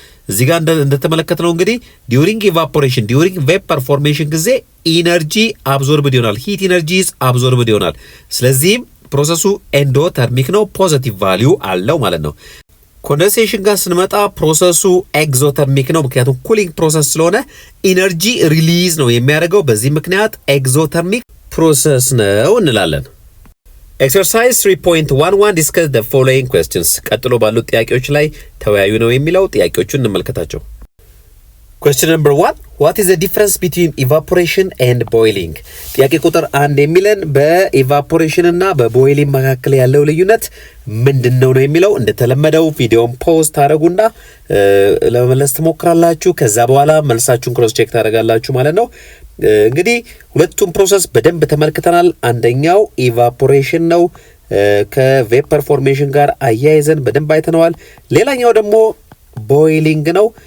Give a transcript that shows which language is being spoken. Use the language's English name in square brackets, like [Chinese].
[Amharic] እዚህ ጋር እንደተመለከተነው እንግዲህ [English] during evaporation during vapor formation [Amharic] ጊዜ ኢነርጂ አብዞርብድ ይሆናል። ሂት ኢነርጂ አብዞርብድ ይሆናል። ስለዚህም ፕሮሰሱ ኤንዶተርሚክ ነው፣ ፖዚቲቭ ቫልዩ አለው ማለት ነው። ኮንደንሴሽን ጋር ስንመጣ ፕሮሰሱ ኤግዞተርሚክ ነው፣ ምክንያቱም ኩሊንግ ፕሮሰስ ስለሆነ ኢነርጂ ሪሊዝ ነው የሚያደርገው። በዚህ ምክንያት ኤግዞተርሚክ ፕሮሰስ ነው እንላለን። ኤክሰርሳይዝ 3.11 [English] discuss the following questions. [Amharic] ቀጥሎ ባሉት ጥያቄዎች ላይ ተወያዩ ነው የሚለው። ጥያቄዎቹን እንመልከታቸው። [English] Question number 1, what is the difference between evaporation and boiling? [Amharic] ጥያቄ ቁጥር 1 የሚለን በኢቫፖሬሽን እና በቦይሊንግ መካከል ያለው ልዩነት ምንድነው ነው የሚለው። እንደተለመደው ቪዲዮን ፖስት ታደርጉና ለመመለስ ትሞክራላችሁ። ከዛ በኋላ መልሳችሁን ክሮስ ቼክ ታደርጋላችሁ ማለት ነው። እንግዲህ ሁለቱም ፕሮሰስ በደንብ ተመልክተናል። አንደኛው ኢቫፖሬሽን ነው፣ ከቬፐር ፎርሜሽን ጋር አያይዘን በደንብ አይተነዋል። ሌላኛው ደግሞ ቦይሊንግ ነው፣